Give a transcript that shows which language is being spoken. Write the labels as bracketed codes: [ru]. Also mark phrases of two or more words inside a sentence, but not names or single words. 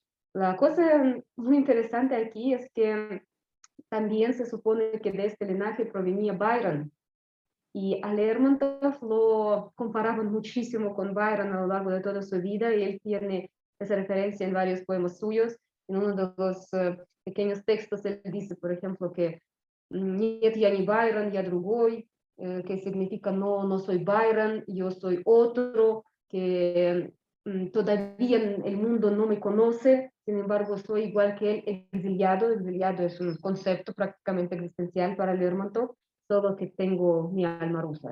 [es] La cosa muy interesante aquí es que también se supone que de este linaje provenía Byron, y a Lermontov lo comparaban muchísimo con Byron a lo largo de toda su vida, y él tiene esa referencia en varios poemas suyos. En uno de los pequeños textos él dice, por ejemplo, que [ru] «Нет, я не Byron, я другой», [es] que significa no soy Byron, yo soy otro, que todavía el mundo no me conoce, sin embargo soy igual que él, exiliado. Exiliado es un concepto prácticamente existencial para Lermontov, solo que tengo mi alma rusa.